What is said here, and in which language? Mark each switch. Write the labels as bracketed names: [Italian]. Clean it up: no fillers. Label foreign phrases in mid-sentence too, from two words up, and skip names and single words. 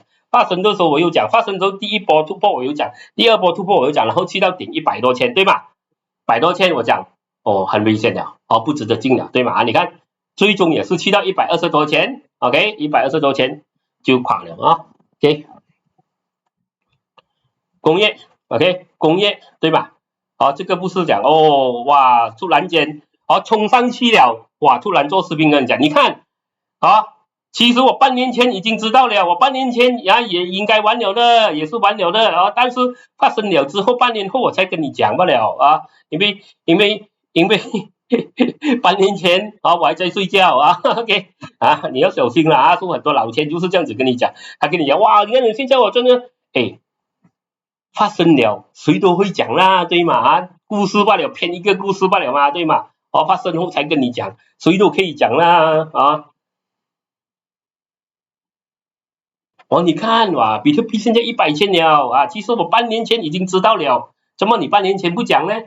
[Chinese] 發生的時候我又講，發生之後第一波突破我又講，第二波突破我又講，然後去到頂100多千，對嗎？100多千我講，很危險了，不值得進了，對嗎？你看，最終也是去到120多千 ，OK， 120多千就垮了啊 ，OK， 工業 ，OK， 工業，對吧？這個不是講哇，突然間衝上去了，哇，突然做視頻跟你講，你看其實我半年前已經知道了，我半年前也應該完了的，也是完了的但是發生了之後，半年後我才跟你講不了因為半年前我還在睡覺OK 你要小心了說很多老千就是這樣子跟你講，他跟你講哇，你看你現在我真的發生了，誰都會講啦，對嗎？故事罷了，編一個故事罷了嘛，對嗎？發生後才跟你講，誰都可以講啦你看哇，比特幣現在100千了其實我半年前已經知道了，怎麼你半年前不講呢？